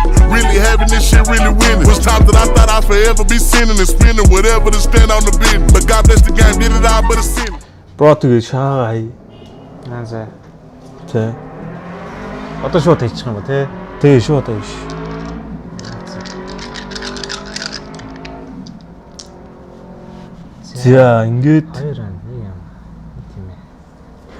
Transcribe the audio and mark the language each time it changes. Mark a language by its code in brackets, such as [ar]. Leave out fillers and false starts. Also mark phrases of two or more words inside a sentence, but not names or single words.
[en] Really having this shit, really winning. Was times that I thought I'd forever be sinning and spending whatever to stand on the business. But God bless the game, did it all but a sin. [mn] Бро тэгээ шаа. За. Тэ. Одоо шууд хийчих юм ба тий. Тэгээ шууд ааш. За ингээд 2 он 1 юм. Тийм ээ.